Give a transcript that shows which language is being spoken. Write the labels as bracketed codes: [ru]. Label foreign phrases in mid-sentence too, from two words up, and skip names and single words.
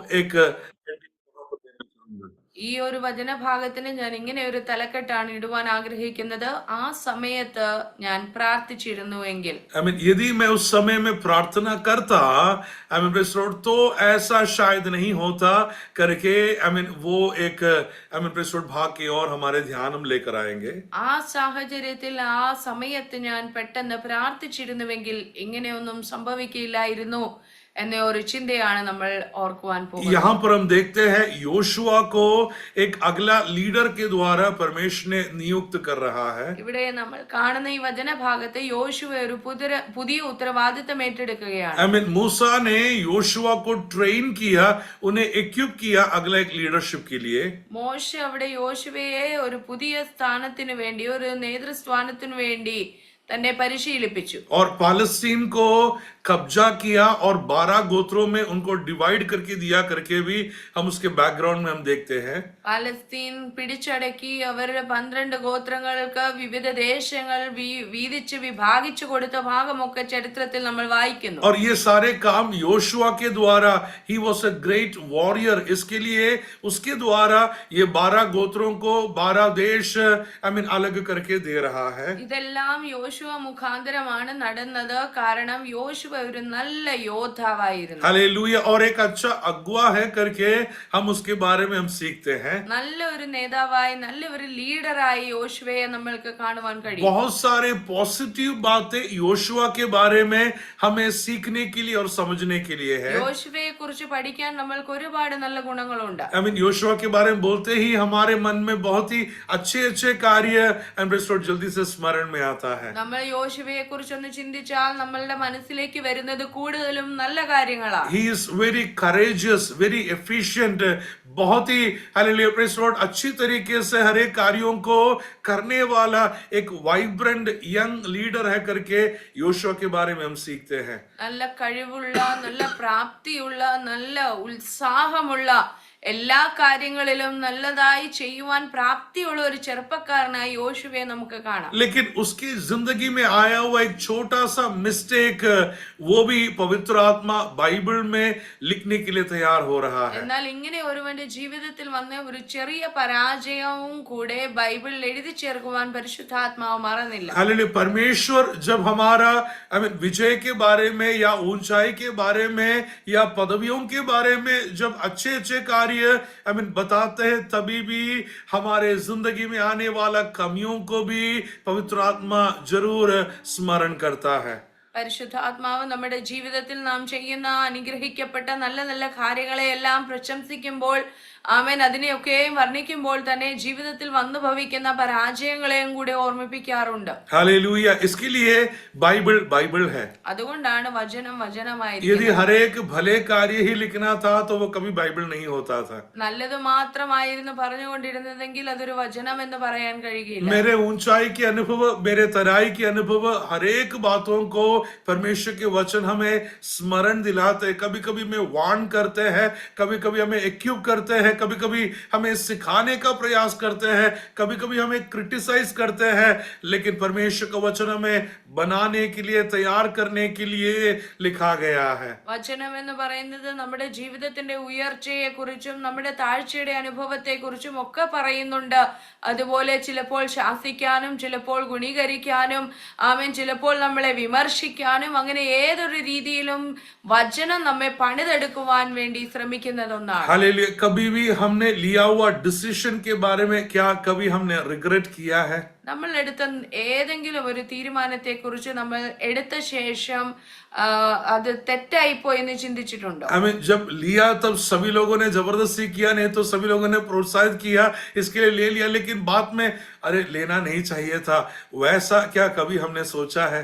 [hi] एक [ml] ഈ ഒരു വചനഭാഗത്തിന് ഞാൻ ഇങ്ങനെ ഒരു തലക്കെട്ടാണ് ഇടുവാൻ ആഗ്രഹിക്കുന്നത്. ആ സമയത്ത് ഞാൻ പ്രാർത്ഥിച്ചിരുന്നുവെങ്കിൽ. [hi] यदि मैं उस समय में प्रार्थना करता, [en] praise Lord, [hi] तो ऐसा शायद नहीं होता करके वो एक [en] praise Lord [hi] भाग की ओर हमारे ध्यान हम लेकर आएंगे. [ml] ആ സാഹചര്യത്തിൽ ആ സമയത്ത് ഞാൻ പെട്ടെന്ന് പ്രാർത്ഥിച്ചിരുന്നുവെങ്കിൽ ഇങ്ങനെയൊന്നും സംഭവിക്കില്ലായിരുന്നു എന്ന ഒരു ചിന്തയാണ് നമ്മൾ ഓർക്കുവാൻ പോകുന്നത്. [hi] यहाँ पर हम देखते हैं योशुआ को एक अगला लीडर के द्वारा परमेश्वर ने नियुक्त कर रहा है. [ml] ഇവിടെ നമ്മൾ കാണുന്ന ഈ വചനഭാഗത്ത് യോശുവ ഒരു പുതിയ ഉത്തരവാദിത്തം ഏറ്റെടുക്കുകയാണ്. [hi] मूसा ने योशुआ को ट्रेन किया, उन्हें इक्विप किया अगला एक लीडरशिप के लिए. [ml] മോശ അവിടെ യോശുവയെ ഒരു പുതിയ സ്ഥാനത്തിനു വേണ്ടി, ഒരു നേതൃസ്ഥാനത്തിനു വേണ്ടി തന്നെ പരിശീലിപ്പിച്ചു. [hi] और पालस्तीन को कब्जा किया और 12 गोत्रों में उनको डिवाइड करके दिया करके भी हम उसके बैकग्राउंड में हम देखते हैं. [ml] പാലസ്തീൻ പിടിച്ചടക്കി അവരുടെ 12 ഗോത്രങ്ങൾക്ക് വിവിധ ദേശങ്ങൾ വീതിച്ച് വിഭാഗിച്ചു കൊടുത്ത ഭാഗമൊക്കെ ചരിത്രത്തിൽ നമ്മൾ വായിക്കുന്നു. [hi] और ये सारे काम योशुआ के द्वारा, [en] he was a great warrior, [hi] इसके लिए उसके द्वारा ये 12 गोत्रों को 12 देश अलग करके दे रहा है. [ml] ഇതെല്ലാം യോശുവ മുഖാന്തരമാണ് നടന്നത്. കാരണം യോശുവ ഒരു നല്ല യോദ്ധാവായിരുന്നു. [hi] हालेलुया. और एक अच्छा अगुआ है करके हम उसके बारे में हम सीखते हैं. [ml] നല്ല ഒരു നേതാവായി, നല്ല ഒരു ലീഡറായി യോശുവയെ നമ്മൾക്ക് കാണുവാൻ കഴിയും. [hi] बहुत सारे पॉजिटिव बातें योशुआ के बारे में हमें सीखने के लिए और समझने के लिए है. [ml] യോശുവയെ കുറിച്ച് പഠിക്കാൻ നമ്മൾക്ക് ഒരുപാട് നല്ല ഗുണങ്ങളുണ്ട്. [hi] योशुआ के बारे में बोलते ही हमारे मन में बहुत ही अच्छे अच्छे कार्य जल्दी से स्मरण में आता है. [ml] നമ്മൾ യോശുവയെ കുറിച്ച് ഒന്ന് ചിന്തിച്ചാൽ നമ്മളുടെ മനസ്സിലേക്ക് വരുന്നത് കൂടുതലും നല്ല കാര്യങ്ങളാണ്. [en] He is very courageous, very efficient, [hi] बहुत ही हालेलुया [en] praise Lord [hi] अच्छी तरीके से हर एक कार्यों को करने वाला एक [en] vibrant young leader [hi] है करके योशुआ के बारे में हम सीखते हैं. [ml] നല്ല കഴിവുള്ള, നല്ല പ്രാപ്തിയുള്ള, നല്ല ഉത്സാഹമുള്ള, എല്ലാ കാര്യങ്ങളിലും നല്ലതായി ചെയ്യുവാൻ പ്രാപ്തിയുള്ള ഒരു ചെറുപ്പക്കാരനായി യോശുവയെ നമുക്ക് കാണാം. [hi] लेकिन उसकी जिंदगी में आया हुआ एक छोटा सा मिस्टेक, वो भी पवित्र आत्मा बाइबल में लिखने के लिए तैयार हो रहा है. [ml] എന്നാൽ ഇങ്ങനെ ഒരുവന്റെ ജീവിതത്തിൽ വന്ന ഒരു ചെറിയ പരാജയവും കൂടെ ബൈബിളിൽ എഴുതി ചേർക്കുവാൻ പരിശുദ്ധാത്മാവ് മറന്നില്ല. [hi] हालेलुया. परमेश्वर जब हमारा विजय के बारे में या ऊंचाई के बारे में या पदवियों के बारे में जब अच्छे अच्छे कार्य बताते हैं, तभी भी हमारे जिंदगी में आने वाला कमियों को भी पवित्र आत्मा जरूर स्मरण करता है. [ml] പരിശുദ്ധാത്മാവ് നമ്മുടെ ജീവിതത്തിൽ നാം ചെയ്യുന്ന അനുഗ്രഹിക്കപ്പെട്ട നല്ല നല്ല കാര്യങ്ങളെയെല്ലാം പ്രശംസിക്കുമ്പോൾ, ആമേൻ, അതിനെയൊക്കെയും വർണ്ണിക്കുമ്പോൾ തന്നെ ജീവിതത്തിൽ വന്നു ഭവിക്കുന്ന പരാജയങ്ങളെയും കൂടി ഓർമ്മിപ്പിക്കാറുണ്ട്. [hi] हालेलुया. इसके लिए बाइबल बाइबल है. [ml] അതുകൊണ്ടാണ് വചനം [hi] यदि [ml] വചനമായിരിക്കുന്നത്. [hi] हर एक भले कार्य ही लिखना था तो वो कभी बाइबल नहीं होता था. [ml] നല്ലത് മാത്രമായിരുന്നു പറഞ്ഞുകൊണ്ടിരുന്നതെങ്കിൽ അതൊരു വചനം എന്ന് പറയാൻ കഴിയില്ല. [hi] मेरे ऊंचाई के अनुभव, मेरे तराई के अनुभव, हर एक बातों को परमेश्वर के वचन हमें स्मरण दिलाते हैं. कभी कभी हमें वार्न करते हैं, कभी कभी हमें इक्विप करते हैं, कभी कभी हमें सिखाने का प्रयास करते हैं, कभी कभी हमें क्रिटिसाइज करते हैं. लेकिन परमेश्वर का वचन हमें बनाने के लिए, तैयार करने के लिए लिखा गया है. [ml] വചനം എന്ന് പറയുന്നത് നമ്മുടെ ജീവിതത്തിന്റെ ഉയർച്ചയെ കുറിച്ചും നമ്മുടെ താഴ്ചയുടെ അനുഭവത്തെ കുറിച്ചും ഒക്കെ പറയുന്നുണ്ട്. അതുപോലെ ചിലപ്പോൾ ശാസിക്കാനും, ചിലപ്പോൾ ഗുണീകരിക്കാനും, ആമേൻ, ചിലപ്പോൾ നമ്മളെ വിമർശിക്കാനും, അങ്ങനെ ഏതൊരു രീതിയിലും വചനം നമ്മെ പണിതെടുക്കുവാൻ വേണ്ടി ശ്രമിക്കുന്നത് ഒന്നാണ്. [hi] हालेलुया. कभी भी हमने लिया हुआ डिसीजन के बारे में क्या कभी हमने रिग्रेट किया है? [ml] നമ്മൾ എടുത്ത ഏതെങ്കിലും ഒരു തീരുമാനത്തെ കുറിച്ച് നമ്മൾ എടുത്ത ശേഷം അത് തെറ്റായിപ്പോയി എന്ന് ചിന്തിച്ചിട്ടുണ്ടോ? [hi] जब लिया तब सभी लोगों ने जबरदस्ती किया, नहीं तो सभी लोगों ने प्रोत्साहित किया, इसके लिए ले लिया, लेकिन बाद में अरे लेना नहीं चाहिए था, वैसा क्या कभी हमने सोचा है?